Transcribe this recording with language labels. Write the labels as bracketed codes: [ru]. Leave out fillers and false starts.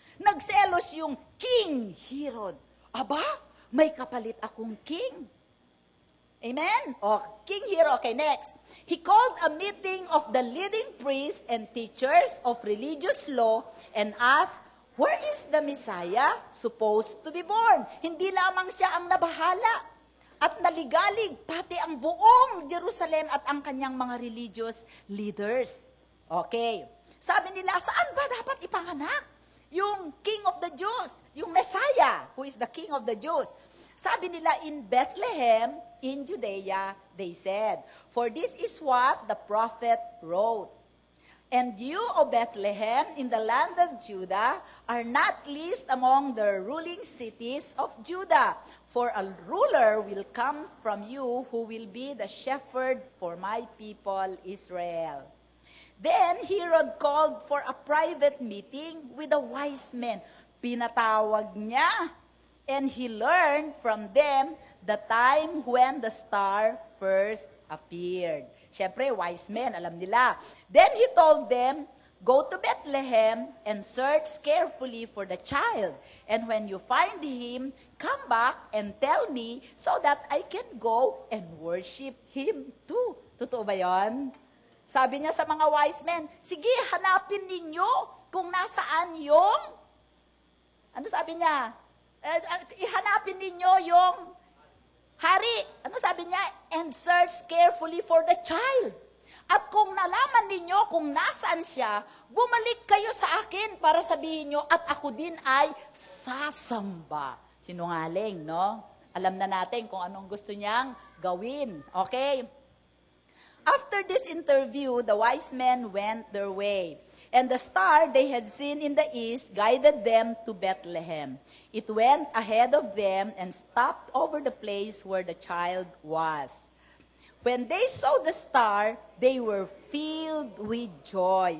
[tl] Nagselos yung King Herod. Aba, may kapalit akong king. Amen? King Herod. Okay, next. [en] He called a meeting of the leading priests and teachers of religious law and asked, where is the Messiah supposed to be born? [tl] Hindi lamang siya ang nabahala. At naligalig pati ang buong Jerusalem at ang kanyang mga religious leaders. Okay. Sabi nila, saan ba dapat ipanganak? [en] Yung King of the Jews, yung Messiah, who is the King of the Jews. [tl] Sabi nila, [en] in Bethlehem, in Judea, they said, for this is what the prophet wrote. And you, O Bethlehem, in the land of Judah, are not least among the ruling cities of Judah. For a ruler will come from you who will be the shepherd for my people Israel. Then Herod called for a private meeting with the wise men. [tl] Pinatawag niya, [en] and he learned from them the time when the star first appeared. [tl] Siyempre, [en] wise men, [tl] alam nila. [en] Then he told them, go to Bethlehem and search carefully for the child. And when you find him, come back and tell me so that I can go and worship him too. [tl] Totoo ba yun? Sabi niya sa mga wise men, sige, hanapin ninyo kung nasaan yung, ano sabi niya? Ihanapin ninyo yung hari. Ano sabi niya? [en] And search carefully for the child. [tl] At kung nalaman ninyo kung nasaan siya, bumalik kayo sa akin para sabihin nyo at ako din ay sasamba. Sinungaling, no? Alam na natin kung anong gusto niyang gawin. Okay? [en] After this interview, the wise men went their way. And the star they had seen in the east guided them to Bethlehem. It went ahead of them and stopped over the place where the child was. When they saw the star, they were filled with joy.